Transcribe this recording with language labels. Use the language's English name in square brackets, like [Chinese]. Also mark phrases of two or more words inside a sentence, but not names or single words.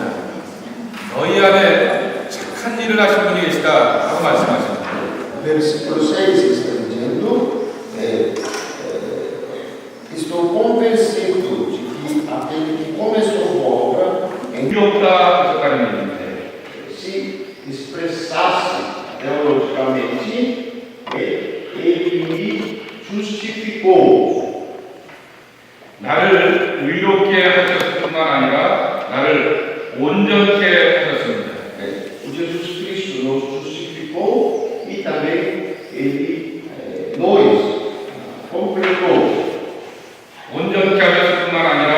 [Korean] 너희 안에 착한 일을 하신 분이 계시다 하고 말씀하십니다. [Portuguese] Versículo 6 está dizendo: estou convencido de que aquele que começou a obra em [Korean] 없다 하셨다는 얘기인데 [Portuguese] se expressasse teologicamente, ele me justificou. [Korean] 나를 의롭게 하셨을 뿐만 아니라 나를 온전케 하셨습니다. [Portuguese] Jesus Cristo nos justificou e também ele nos completou. [Korean] 온전케 하셨을 뿐만